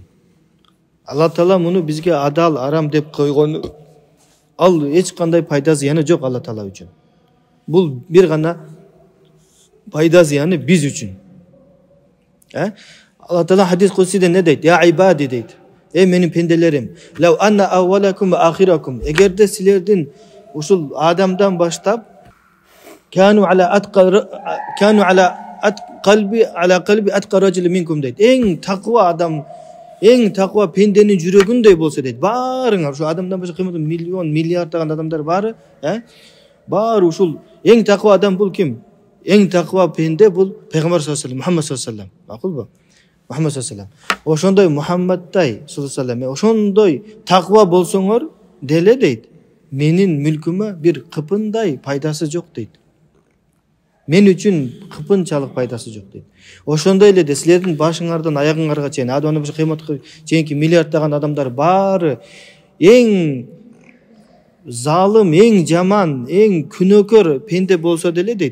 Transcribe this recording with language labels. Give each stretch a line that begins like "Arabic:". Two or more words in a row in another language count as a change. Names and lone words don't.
Kyrgyz: Алла Таала муну бизге адал, арам деп койгон. Ал эч кандай пайда зыяны жок Алла Таала үчүн. Бул бир гана пайда зыяны биз үчүн. Алла Таала хадис кудсиде не дейт?
Arabic: يا عبادي
Kyrgyz: дейт. Менин пенделерим,
Arabic: لو أن أولكم وآخركم.
Kyrgyz: Эгерде силердин ушул адамдан баштап
Arabic: كانوا على قلب أتقى رجل منكم
Kyrgyz: дейт. Эң таква адам, эң таква пенденин жүрөгүндөй болсо дейт. Баарыңар ушу адамдан башка кыймылды миллион, миллиарддаган адамдар баары, баары ушул эң таква адам бул ким? Эң таква пенде бул Пайгамбар
Arabic: صلى الله عليه
Kyrgyz: Мухаммад
Arabic: صلى الله عليه.
Kyrgyz: Макулбу?
Arabic: محمد صلى الله عليه.
Kyrgyz: Ошондой Мухаммадтай
Arabic: صلى الله عليه,
Kyrgyz: ошондой таква болсоңор деле дейт. Менин мүлкүмө бир кыпындай пайдасы жок дейт. Мен үчүн кыпынчалык пайдасы жок дейт. Ошондой эле силердин башыңардан аягыңарга чейин, адамдан башка кыйматка чейинки миллиарддаган адамдар баары эң залым, эң жаман, эң күнөөкөр пенде болсо деле дейт.